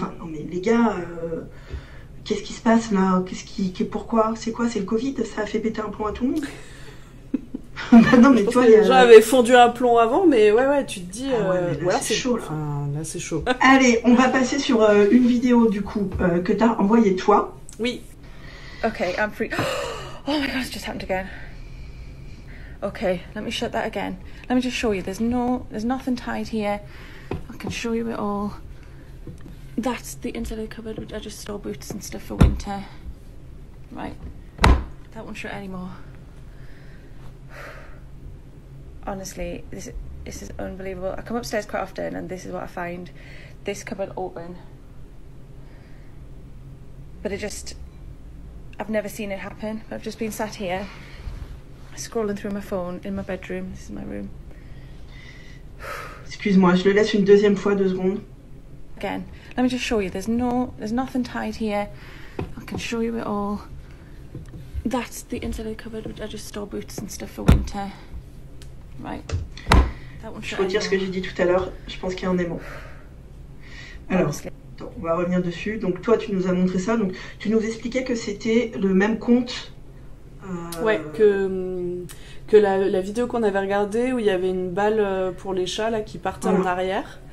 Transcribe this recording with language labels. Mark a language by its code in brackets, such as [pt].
[fr] Enfin, non, mais les gars. Qu'est-ce qui se passe là? Pourquoi? C'est quoi? C'est le Covid? Ça a fait péter un plomb à tout le monde? Bah non, mais toi, les gens avaient fondu un plomb avant, mais ouais, tu te dis. Là, c'est chaud. Là. Enfin, là, c'est chaud. Allez, on va passer sur une vidéo du coup que t'as envoyée toi. Oui. [en] Okay, I'm free. Oh my god, it's just happened again. Okay, let me shut that again. Let me just show you. There's nothing tied here. I can show you it all. That's the inside cupboard, which I just store boots and stuff for winter. Right, that won't shut anymore. Honestly, this is unbelievable. I come upstairs quite often, and this is what I find: this cupboard open. But I've never seen it happen. I've just been sat here, scrolling through my phone in my bedroom. This is my room. [fr] Excuse-moi, je le laisse une deuxième fois, 2 secondes. [en] Again, let me just show you. There's nothing tied here. I can show you it all. That's the inside of the cupboard, which I just store boots and stuff for winter. Right. That one. [fr] Je retire ce que j'ai dit tout à l'heure. Je pense qu'il y a un aimant. Alors, attends, on va revenir dessus. Donc toi, tu nous as montré ça. Donc tu nous expliquais que c'était le même compte. Ouais, que la vidéo qu'on avait regardée où il y avait une balle pour les chats là qui partait en arrière.